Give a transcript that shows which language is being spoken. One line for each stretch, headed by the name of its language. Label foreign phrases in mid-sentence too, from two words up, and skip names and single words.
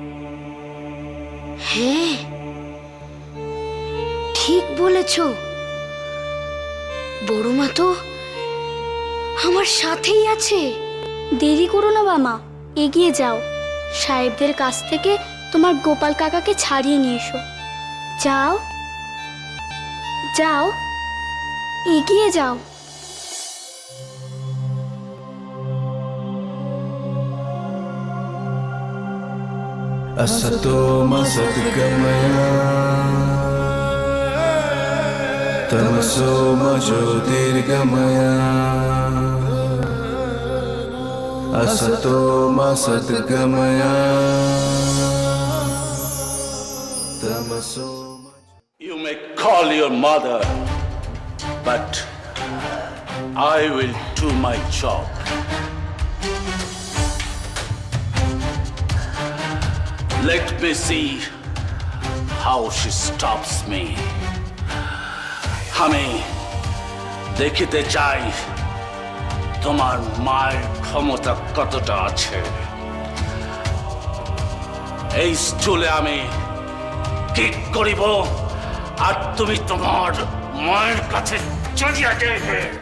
Bangla: হ্যাঁ, ঠিক বলেছ, বড়মা তো আমার সাথেই আছে। দেরি করো না বামা, এগিয়ে যাও, সাহেবদের কাছ থেকে তোমার গোপাল কাকাকে ছাড়িয়ে নিয়ে এসো। যাও যাও, এগিয়ে যাও।
Sanskrit: असतो मा सद्गमया तमसो मा ज्योतिर्गमया असतो मा सद्गमया तमसो
English: You may call your mother, but I will do my job. Let me see how she stops me.
Bangla: আমি দেখিতে চাই তোমার মায়ের ক্ষমতা কতটা আছে। এই স্টুলে আমি কিক করিব আর তুমি তোমার মায়ের কাছে চলিয়া যাইবে।